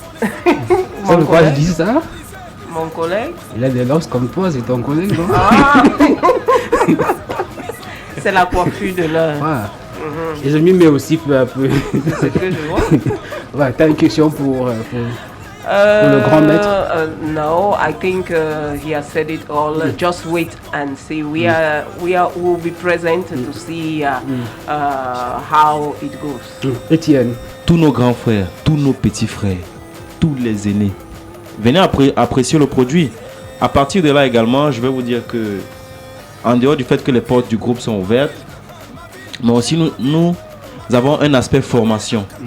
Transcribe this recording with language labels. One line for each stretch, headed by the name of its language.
French: C'est pourquoi je dis ça? Mon collègue? Il a des losses comme toi, c'est ton collègue, non? Ah. C'est la coiffure de l'heure. Et je m'y mets aussi peu à peu. C'est ce que je vois. Ouais, tu as une question pour le grand maître?
English: No, I think he has said it all. Just wait and see. We'll be present to see how it goes.
French: Étienne. Tous nos grands frères, tous nos petits frères, tous les aînés, venez apprécier le produit. À partir de là également, je vais vous dire que, en dehors du fait que les portes du groupe sont ouvertes, mais aussi nous avons un aspect formation.